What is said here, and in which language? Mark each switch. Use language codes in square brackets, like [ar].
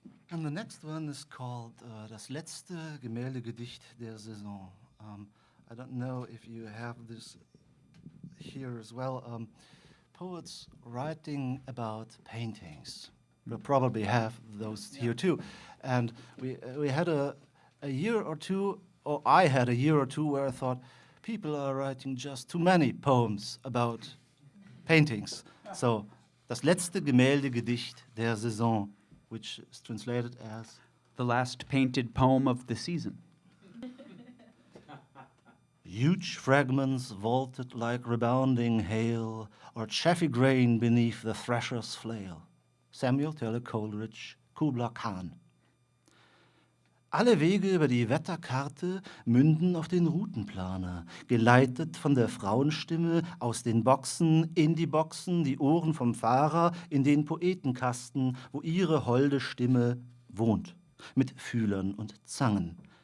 [en] And the next one is called [de] Das letzte Gemäldegedicht der Saison. [en] I don't know if you have this here as well. Poets writing about paintings. We'll probably have those here too. And we had a year or two, or I had a year or two where I thought, people are writing just too many poems about paintings. So, [de] das letzte Gemäldegedicht der Saison, [en] which is translated as The last painted poem of the season. huge fragments vaulted like rebounding hail, or chaffy grain beneath the thresher's flail. Samuel Taylor Coleridge, Kubla Khan. [de] Alle Wege über die Wetterkarte münden auf den Routenplaner, geleitet von der Frauenstimme aus den Boxen in die Boxen, die Ohren vom Fahrer in den Poetenkasten, wo ihre holde Stimme wohnt, mit Fühlern und Zangen.